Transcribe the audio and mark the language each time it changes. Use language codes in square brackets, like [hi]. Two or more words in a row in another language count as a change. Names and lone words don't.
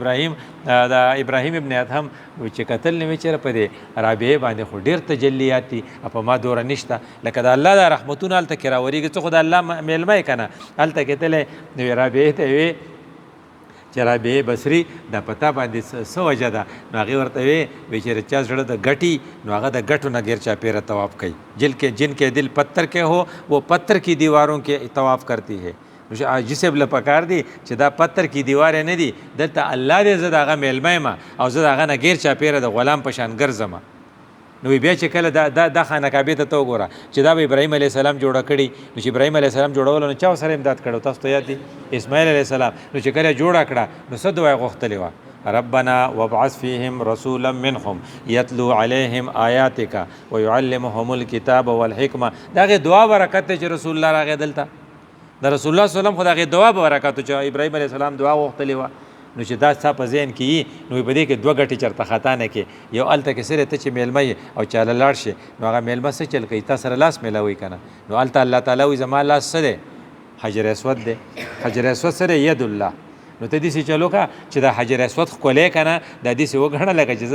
[ps] د ابراهیم ابن ادهم چې کتل نه وي چېرې په دې رابعې باندې خو ډېر تجلیات دي په ما دوره نشته لکه د الله دا رحمتونه هلته کې راورېږي څه خو د الله میلمه یې که نه هلته کې تللی نو رابعې ته وې چې رابعې بصري دا پتا باندې څه وجه ده نو هغې ورته وی چې چا زړه د ګټي نو هغه د ګټو نه غیر چاپېره طواف کوي [ur] جن کے دل پتھر کے ہو وہ پتھر کی دیواروں کے طواف کرتی ہے [ps] نو حاجي صاحب له پکار دی چې دا [ur] پتھر کی [ps] دیوارې نه دي دلته الله دی زه د هغه میلمه یم او زه د هغه نه غیر چاپېره د غلام په شان ګرځم نو بیا چې کله دا خانه کعبې ته وګوره چې دا به ابراهیم علیه السلام جوړه کړي نو چې ابراهیم علیه السلام جوړولو نو چا سره امداد کړو تاسو ته یاد دي اسماعیل علیه السلام نو چې کله جوړه کړه نو څه دعا غوښتلې وه [ar] ربنا وابعث فيهم رسولا منهم يتلو عليهم آياتك ويعلمهم الكتاب والحكمه [ps] دا دعا برکت چې رسول الله راغی دلته د رسول الله صلی الله علیه وسلم خو دا دعا برکت چې ابراهیم علیه السلام دعا غوښتلې وه نو چې دا ستا په ذهن کې وي نو په دې کې دوه ګټې چېرته خطا نه کې یو هلته کې صرف ته چې میلمه یې او چاله لاړ شي نو هغه میلمه څه چل کوي تا سره لاس میلاوي که نه نو هلته الله تعالی وایي زما لاس څه دی حجر اسود دی حجر اسود سره [ar] ید الله [ps] نو ته داسې چلو که چې دا حجر اسود ښکلی که نه دا داسې وګڼه لکه چې زه